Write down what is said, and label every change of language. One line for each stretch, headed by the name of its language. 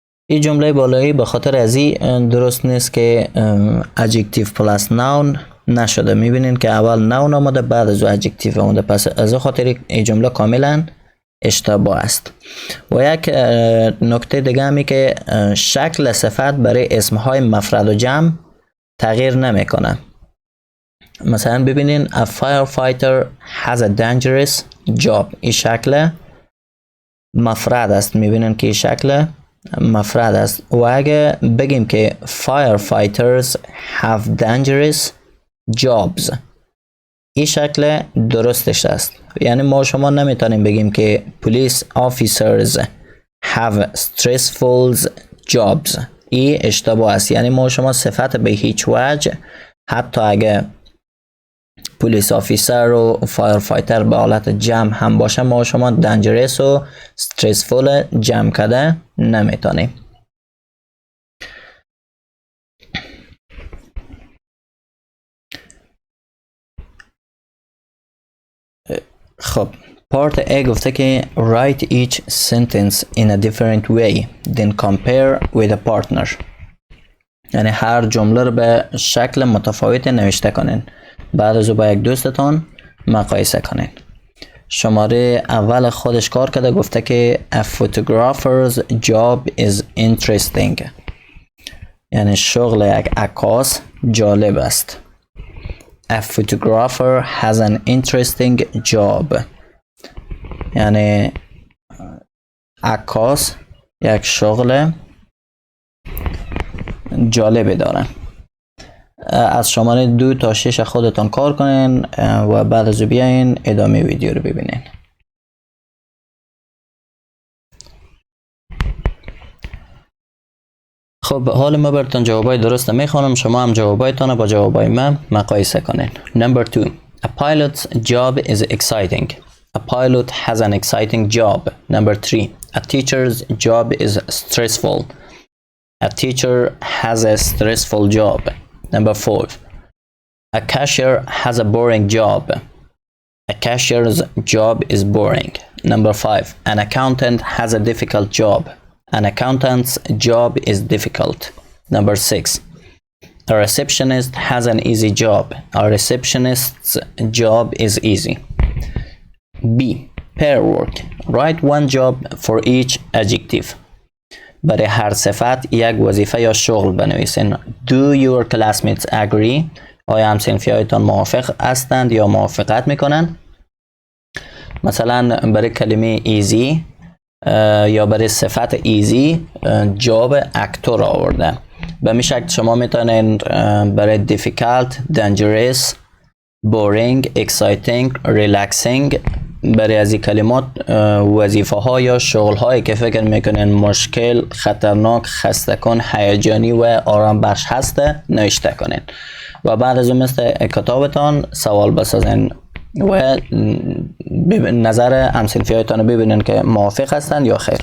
Persian: این جمله بالایی به خاطر از این درست نیست که adjective plus noun نشده. میبینین که اول noun آمده بعد از adjective آمده، پس از خاطر این جمله کاملا اشتباه است. و یک نکته دیگه همی که شکل صفت برای اسمهای مفرد و جمع تغییر نمیکنه. مثلا ببینین
English: a firefighter has a dangerous job.
Persian: این شکل مفرد است. میبینین که این شکل مفرد است. و اگه بگیم که
English: firefighters have dangerous jobs،
Persian: این شکل درستش است. یعنی ما شما نمیتونیم بگیم که
English: police officers have stressful jobs.
Persian: این اشتباه است. یعنی ما شما صفت به هیچ وجه، حتی اگه پلیس آفیسر و فایرفایتر به حالت جمع هم باشه، ما شما دنجرس و استرسفول جمع کرده نمیتونیم. خب پارت A گفته که
English: write each sentence in a different way then compare with a partner.
Persian: یعنی هر جمله رو به شکل متفاوت نوشته کنین، بعد از او با یک دوستتان مقایسه کنین. شماره اول خودش کار کرده، گفته که
English: a photographer's job is interesting.
Persian: یعنی شغل یک عکاس جالب است.
English: A photographer has an interesting job.
Persian: یعنی عکاس یک شغل جالبی داره. از شماره 2 تا 6 خودتان کار کنین و بعد از بیاین ادامه ویدیو رو ببینین. خب حال ما براتون جوابای درست میخوانم، شما هم جوابایتان با جوابای من مقایسه کنین.
English: Number 2. A pilot's job is exciting. A pilot has an exciting job. Number 3. A teacher's job is stressful. A teacher has a stressful job. Number 4. A cashier has a boring job. A cashier's job is boring. Number 5. An accountant has a difficult job. An accountant's job is difficult. Number 6. A receptionist has an easy job. A receptionist's job is easy. B. Pair work. Write one job for each adjective.
Persian: برای هر صفت یک وظیفه یا شغل بنویسین.
English: Do your classmates agree?
Persian: آیا همصنفیایتان موافق هستند یا موافقت میکنند؟ مثلا برای کلمه easy یا برای صفت easy جواب اکتور آورده. به می شکل شما میتونین برای difficult, dangerous, boring, exciting, relaxing برای از این کلمات وظیفه ها یا شغل هایی که فکر میکنین مشکل، خطرناک، خسته کن، هیجانی و آرام بخش هسته نوشته کنین و بعد از اون مثل کتابتان سوال بسازین و نظر همصنفی هایتان رو ببینین که موافق هستند یا خیر.